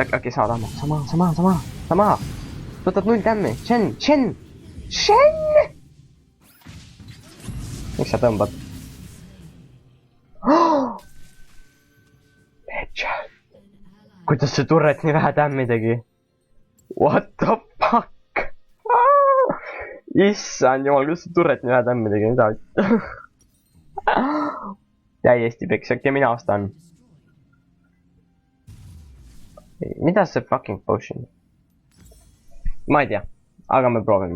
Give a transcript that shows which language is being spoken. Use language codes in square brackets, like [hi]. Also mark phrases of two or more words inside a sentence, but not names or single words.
[et] Äkki saad sama. Võtad 0 tämmi. Shen! Miks sa tõmbad? Kuidas see turret nii vähe tämmi tegi? [en] What the fuck? [et] Issand jumal, kuidas see turret nii vähe tämmi tegi? Mida? Täiesti peks, äkki mina ostan. Mida see [en] fucking potion? [et] Ma ei tea, aga me proovime.